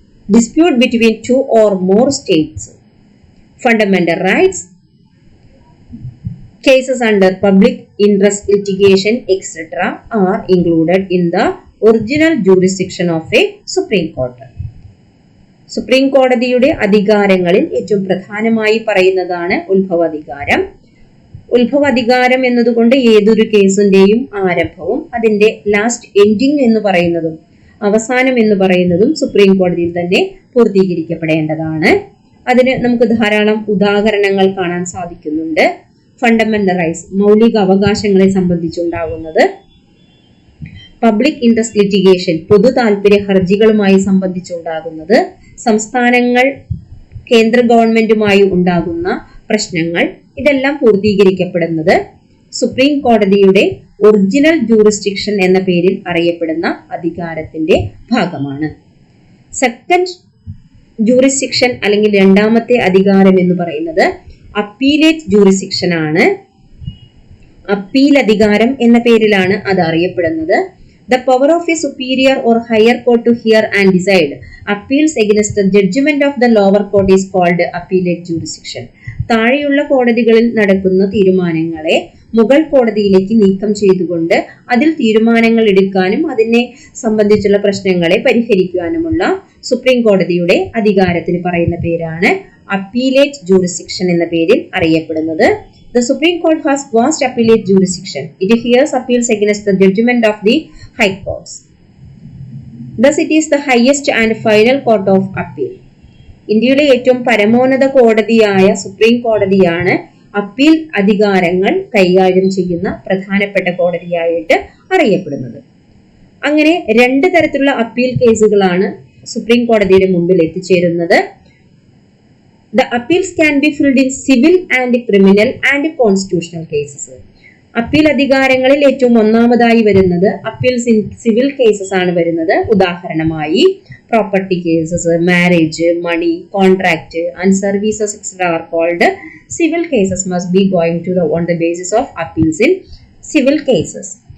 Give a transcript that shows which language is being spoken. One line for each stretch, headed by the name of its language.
English: Dispute between 2 or more states. Fundamental rights. Cases under public interest litigation etc. are included in the original jurisdiction of a Supreme Court.
Malayalam: Supreme കോടതിയുടെ അധികാരങ്ങളിൽ ഏറ്റവും പ്രധാനമായി പറയുന്നതാണ് ഉത്ഭവാധികാരം. ഉത്ഭവാധികാരം എന്നതുകൊണ്ട് ഏതൊരു കേസിന്റെയും ആരംഭവും അതിന്റെ last ending എന്ന് പറയുന്നതും അവസാനം എന്ന് പറയുന്നതും സുപ്രീം കോടതിയിൽ തന്നെ പൂർത്തീകരിക്കപ്പെടേണ്ടതാണ്. അതിന് നമുക്ക് ധാരാളം ഉദാഹരണങ്ങൾ കാണാൻ സാധിക്കുന്നുണ്ട്. ഫണ്ടമെന്റൽ റൈറ്റ്സ്, മൗലിക അവകാശങ്ങളെ സംബന്ധിച്ചുണ്ടാകുന്നത്. പബ്ലിക് ഇൻട്രസ്റ്റ് ലിറ്റിഗേഷൻ, പൊതു താല്പര്യ ഹർജികളുമായി സംബന്ധിച്ചുണ്ടാകുന്നത്. സംസ്ഥാനങ്ങൾ കേന്ദ്ര ഗവൺമെന്റുമായി ഉണ്ടാകുന്ന പ്രശ്നങ്ങൾ, ഇതെല്ലാം പൂർത്തീകരിക്കപ്പെടുന്നത് സുപ്രീം കോടതിയുടെ ഒറിജിനൽ ജൂറിസ്ഡിക്ഷൻ എന്ന പേരിൽ അറിയപ്പെടുന്ന അധികാരത്തിന്റെ ഭാഗമാണ്. സെക്കൻഡ് ജൂറിസ്ഡിക്ഷൻ അല്ലെങ്കിൽ രണ്ടാമത്തെ അധികാരം എന്ന് പറയുന്നത് അപ്പീലേറ്റ് ജൂറിസ്ഡിക്ഷൻ ആണ്. അപ്പീൽ അധികാരം എന്ന പേരിലാണ് അത് അറിയപ്പെടുന്നത്.
English: The power of a superior or higher court to hear and decide appeals against the judgment of the lower court is called appellate jurisdiction.
Malayalam: താഴെയുള്ള കോടതികളിൽ നടക്കുന്ന തീരുമാനങ്ങളെ മുകൾ കോടതിയിലേക്ക് നീക്കം ചെയ്തുകൊണ്ട് അതിൽ തീരുമാനങ്ങൾ എടുക്കാനും അതിനെ സംബന്ധിച്ചുള്ള പ്രശ്നങ്ങളെ പരിഹരിക്കുവാനുമുള്ള സുപ്രീം കോടതിയുടെ അധികാരത്തിന് പറയുന്ന പേരാണ് അപ്പീലേറ്റ് ജൂറിസ്ഡിക്ഷൻ എന്ന പേരിൽ അറിയപ്പെടുന്നത്.
English: The Supreme Court has vast appellate jurisdiction. It hears appeals against the judgment of the high courts. Thus, it is the highest and final court of appeal.
Malayalam: ഇന്ത്യയിലെ ഏറ്റവും പരമോന്നത കോടതിയായ സുപ്രീം കോടതിയാണ് അപ്പീൽ അധികാരങ്ങൾ കൈകാര്യം ചെയ്യുന്ന പ്രധാനപ്പെട്ട കോടതിയായിട്ട് അറിയപ്പെടുന്നത്. അങ്ങനെ 2 തരത്തിലുള്ള അപ്പീൽ കേസുകളാണ് സുപ്രീം കോടതിയുടെ മുമ്പിൽ എത്തിച്ചേരുന്നത്.
English: The appeals can be filled in civil and criminal and constitutional cases.
Malayalam: Appeal അധികാരങ്ങളിൽ ഏറ്റവും ഒന്നാമതായി വരുന്നത് അപ്പീൽസ് ഇൻ സിവിൽ കേസസ് ആണ് വരുന്നത്.
English: ഉദാഹരണമായി property cases, marriage, money, contract and services etcetera are called civil cases must be going to on the basis of appeals in civil cases.